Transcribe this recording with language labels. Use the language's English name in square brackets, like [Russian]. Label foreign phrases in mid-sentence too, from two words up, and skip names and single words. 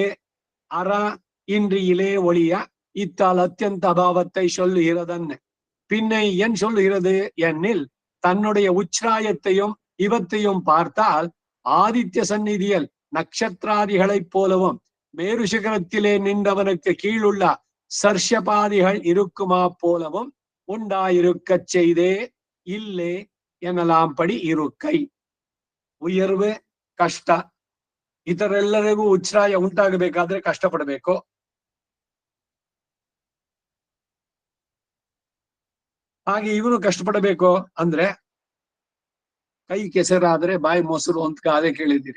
[Tamil] அற இன்றியிலே ஒளிய இத்தால் அத்தியந்த அபாவத்தை சொல்லுகிறதன் பின்னை என் சொல்லுகிறது என்னில் தன்னுடைய உச்ராயத்தையும் இவத்தையும் பார்த்தால் ஆதித்ய சந்நிதியில் நட்சத்திராதிகளைப் போலவும் மேரு சிகரத்திலே நின்றவனுக்கு கீழுள்ள சர்ஷபாதிகள் இருக்குமா போலவும் உண்டாயிருக்கச் செய்தே இல்லே எனலாம் படி இருக்கை. [Kannada] ಉಯರ್ವೆ ಕಷ್ಟ, ಇದರೆಲ್ಲರಿಗೂ ಉಚ್ಛ್ರಾಯ ಉಂಟಾಗಬೇಕಾದ್ರೆ ಕಷ್ಟಪಡಬೇಕು. ಹಾಗೆ ಇವನು ಕಷ್ಟಪಡಬೇಕು ಅಂದ್ರೆ ಕೈ ಕೆಸರಾದ್ರೆ ಬಾಯಿ ಮೊಸರು ಅಂತ ಗಾದೆ ಕೇಳಿದ್ದೀರಿ.